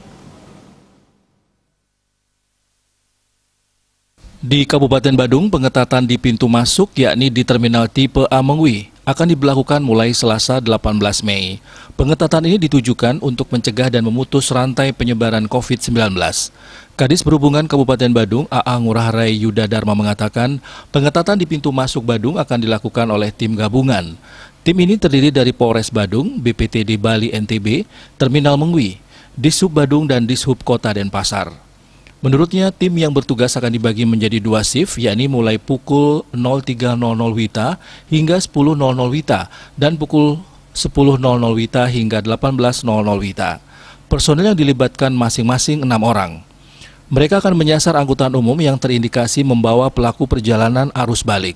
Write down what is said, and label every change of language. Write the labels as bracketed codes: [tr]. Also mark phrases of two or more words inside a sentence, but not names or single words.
[id] Di Kabupaten Badung, pengetatan di pintu masuk yakni di Terminal Tipe A Mengwi akan diberlakukan mulai Selasa 18 Mei. Pengetatan ini ditujukan untuk mencegah dan memutus rantai penyebaran COVID-19. Kadis Perhubungan Kabupaten Badung, AA Ngurah Rai Yuda Dharma mengatakan, pengetatan di pintu masuk Badung akan dilakukan oleh tim gabungan. Tim ini terdiri dari Polres Badung, BPTD Bali NTB, Terminal Mengwi, Dishub Badung dan Dishub Kota Denpasar. Menurutnya, tim yang bertugas akan dibagi menjadi 2 shift, yakni mulai pukul 03.00 WITA hingga 10.00 WITA dan pukul 10.00 WITA hingga 18.00 WITA. Personel yang dilibatkan masing-masing 6 orang. Mereka akan menyasar angkutan umum yang terindikasi membawa pelaku perjalanan arus balik.